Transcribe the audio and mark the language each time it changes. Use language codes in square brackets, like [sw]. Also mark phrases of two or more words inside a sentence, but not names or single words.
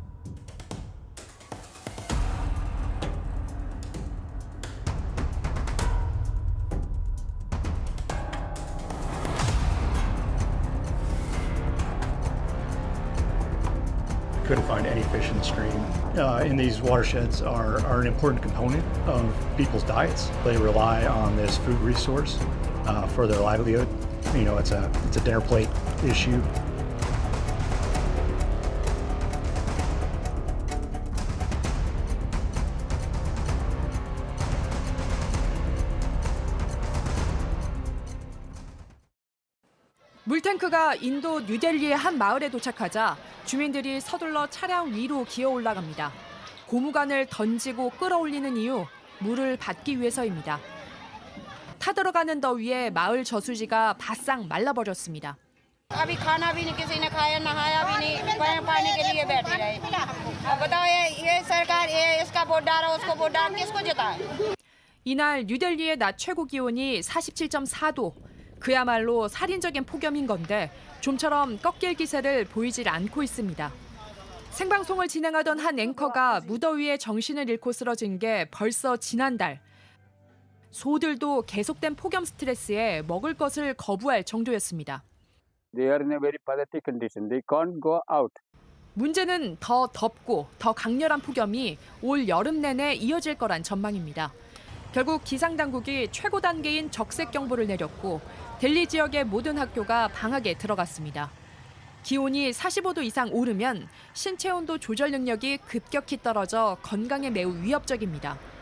[en] Couldn't find any fish in the stream. And these watersheds are an important component of people's diets. They rely on this food resource for their livelihood. You know, it's a dinner plate issue. [ko] 물탱크가 인도 뉴델리의 한 마을에 도착하자 주민들이 서둘러 차량 위로 기어 올라갑니다. 고무관을 던지고 끌어올리는 이유, 물을 받기 위해서입니다. 타들어가는 더위에 마을 저수지가 바싹 말라버렸습니다. [hi] अभी खाना भी नहीं किसी ने खाया नहाया भी नहीं पानी के लिए बैठे रहे अब बताओ ये सरकार ये इसका वोट डालो उसको वोट डाल किसको जिताए [ko] 이날 뉴델리의 낮 최고 기온이 47.4도. 그야말로 살인적인 폭염인 건데 좀처럼 꺾일 기세를 보이질 않고 있습니다. 생방송을 진행하던 한 앵커가 무더위에 정신을 잃고 쓰러진 게 벌써 지난달. 소들도 계속된 폭염 스트레스에 먹을 것을 거부할 정도였습니다. [en] They are in a very pathetic condition. They can't go out. [ko] 문제는 더 덥고 더 강렬한 폭염이 올 여름 내내 이어질 거란 전망입니다. 결국 기상당국이 최고 단계인 적색경보를 내렸고 델리 지역의 모든 학교가 방학에 들어갔습니다. 기온이 45도 이상 오르면 신체 온도 조절 능력이 급격히 떨어져 건강에 매우 위협적입니다.